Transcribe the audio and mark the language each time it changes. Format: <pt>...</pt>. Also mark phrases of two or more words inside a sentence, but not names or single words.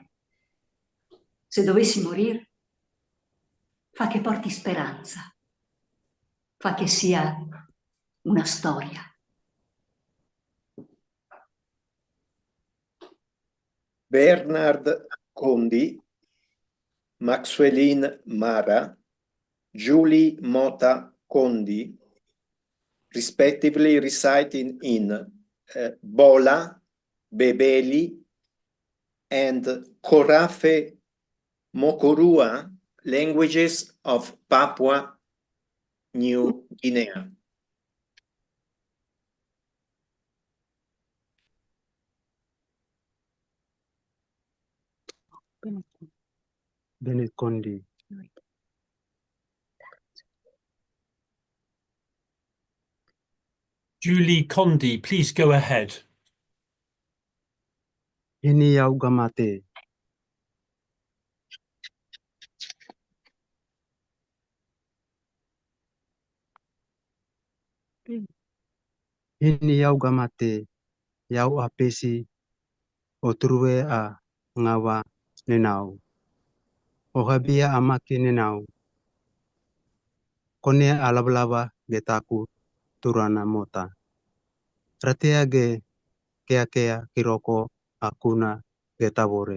<it>Se dovessi morire, fa che porti speranza, fa che sia una storia.</it> <en>Bernard Condi, Maxwelline Mara, Julie Mota Condi, respectively reciting in Bola, Bebeli, and Korafe Mokorua languages of Papua New Guinea. Bennett Condi. Julie Condi, please go ahead.</en> <kpr>Ini yau gamate. Ini yau gamate. Yau apesi. Otrue a ngawa nenau. Ohabia amaki nenau. Kone alablaba getaku turana mota. Ratea ge kea kiroko akuna getabore.</kpr>